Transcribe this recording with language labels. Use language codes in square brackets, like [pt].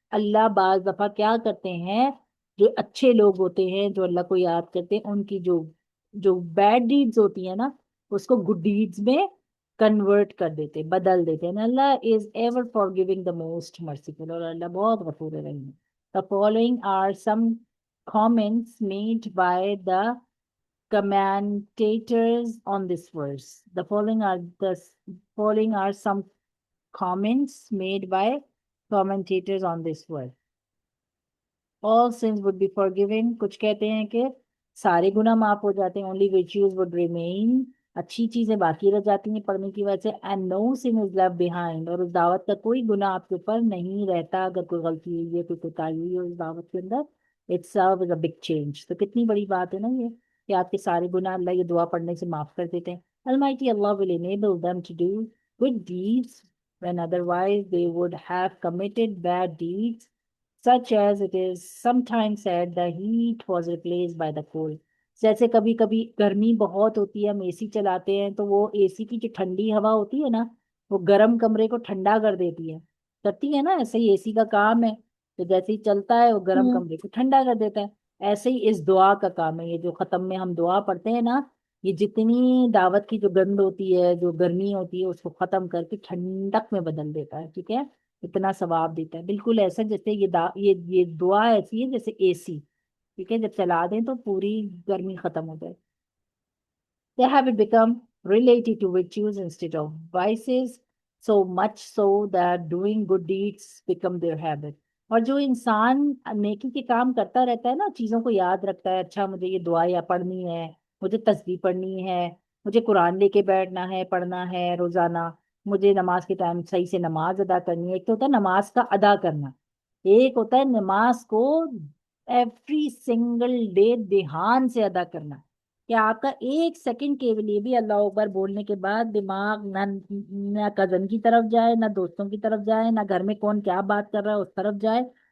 [hi] अल्लाह बाज दफा क्या करते हैं, जो अच्छे लोग होते हैं, जो अल्लाह को याद करते हैं, उनकी जो जो [en] bad deeds [hi] होती है ना, उसको [en] good deeds [hi] में कन्वर्ट कर देते, बदल देते हैं। [en] Allah is ever forgiving the most merciful, [hi] और अल्लाह बहुत गफूर रहीम है। [en] The following are some comments made by the commentators on this verse. The following are some comments made by commentators on this verse. All sins would be forgiven। [hi] कुछ कहते हैं कि सारे गुनाह माफ हो जाते हैं, [en] only virtues would remain, [hi] अच्छी चीजें बाकी रह जाती हैं पढ़ने की वजह से, [en] and no sin is left behind, [hi] और उस दावत का कोई गुनाह आपके ऊपर नहीं रहता। अगर कोई गलती हुई है, कोई कोताही हुई है उस दावत के अंदर, [en] It's is a big change. [hi] तो कितनी बड़ी बात है ना ये, कि आपके सारे गुनाह अल्लाह ये दुआ पढ़ने से माफ कर देते हैं। [en] Almighty Allah will enable them to do good deeds when otherwise they would have committed bad deeds, such as it is sometimes said the heat was replaced by the cold। [hi] जैसे कभी कभी गर्मी बहुत होती है, हम एसी चलाते हैं, तो वो एसी की जो ठंडी हवा होती है ना, वो गर्म कमरे को ठंडा कर देती है, करती है ना, ऐसे ही एसी का काम है। तो जैसे ही चलता है वो गर्म हम्म। कमरे को ठंडा कर देता है। ऐसे ही इस दुआ का काम है, ये जो खत्म में हम दुआ पढ़ते हैं ना, ये जितनी दावत की जो गंद होती है, जो गर्मी होती है, उसको खत्म करके ठंडक में बदल देता है। ठीक है। इतना सवाब देता है, बिल्कुल ऐसा जैसे ये दुआ ऐसी है जैसे एसी। ठीक है। जब चला दें तो पूरी गर्मी खत्म हो जाए। [en] They have become related to virtues instead of vices, so much so that doing good deeds become their habit। [hi] और जो इंसान नेकी के काम करता रहता है ना, चीजों को याद रखता है, अच्छा मुझे ये दुआ या पढ़नी है, मुझे तस्बीह पढ़नी है, मुझे कुरान लेके बैठना है, पढ़ना है रोजाना, मुझे नमाज के टाइम सही से नमाज अदा करनी है। एक तो होता है नमाज का अदा करना, एक होता है नमाज को [en] every single day [hi] ध्यान से अदा करना, कि आपका एक सेकंड के लिए भी अल्लाह अकबर बोलने के बाद दिमाग ना कजन की तरफ जाए, ना दोस्तों की तरफ जाए, ना घर में कौन क्या बात कर रहा है उस तरफ जाए।